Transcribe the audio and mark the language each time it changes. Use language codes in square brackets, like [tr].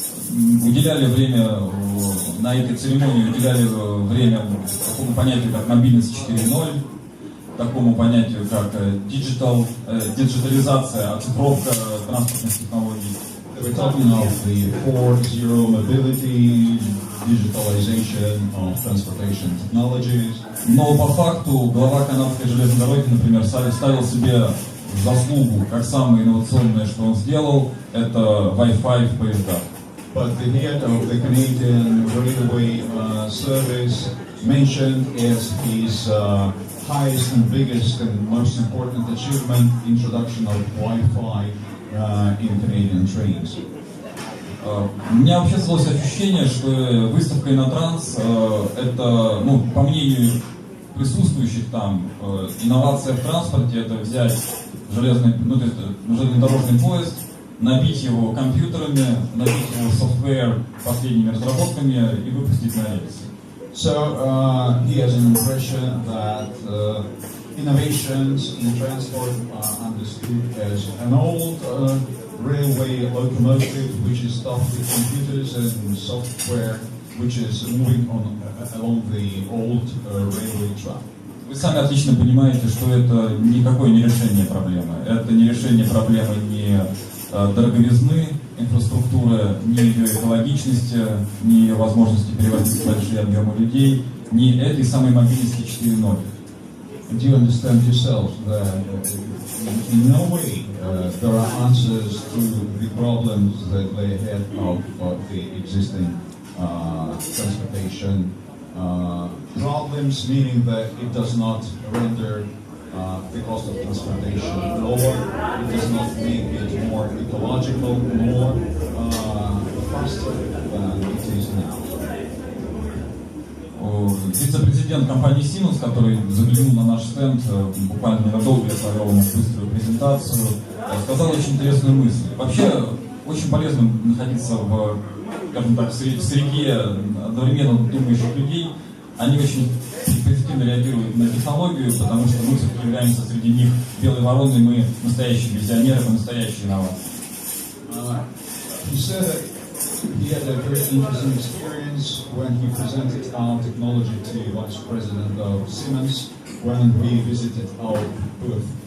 [ru] Уделяли время на этой церемонии, уделяли время такому понятию, как мобильность 4.0, такому понятию, как диджитализация, оцифровка транспортных технологий. [en] We're talking of the 4.0 mobility, digitalization of transportation technologies. [ru] Но по факту глава канадской железной дороги, например, ставил себе заслугу, как самое инновационное, что он сделал, это Wi-Fi в поездах. [en] But the head of the Canadian Railway Service mentioned as his highest and biggest and most important achievement, introduction of Wi-Fi in Canadian trains. [ru] У меня вообще создалось ощущение, что выставка Innotrans это, по мнению присутствующих там, инновация в транспорте, это взять железнодорожный поезд, набить его компьютерами, набить его софтвер последними разработками и выпустить на рельсы. [en] So he has an impression that innovations in transport are understood as an old railway locomotive which is stuffed with computers and software which is moving along the old railway track. [ru] Вы сами отлично понимаете, что это никакое не решение проблемы. Это не решение проблемы ни дороговизны инфраструктуры, ни ее экологичности, ни ее возможности перевозить большие объемы людей, ни этой самой мобильности 4.0. [en] Do you understand yourself that in no way there are answers to the problems that lay ahead of the existing transportation problems, meaning that it does not render the cost of transportation lower, it does not make it more ecological, more faster than it is now. [ru] Вице-президент компании Siemens, который заглянул на наш стенд буквально ненадолго, я провел ему быструю презентацию, сказал очень интересную мысль. Вообще, очень полезно находиться в, скажем так, в среде одновременно думающих людей. Они очень позитивно реагируют на технологию, потому что мы все-таки являемся среди них белой вороной, мы настоящие визионеры, мы настоящие инноваторы. [en] He said that he had a very interesting experience when he presented our technology to Vice President of Siemens when we visited our booth.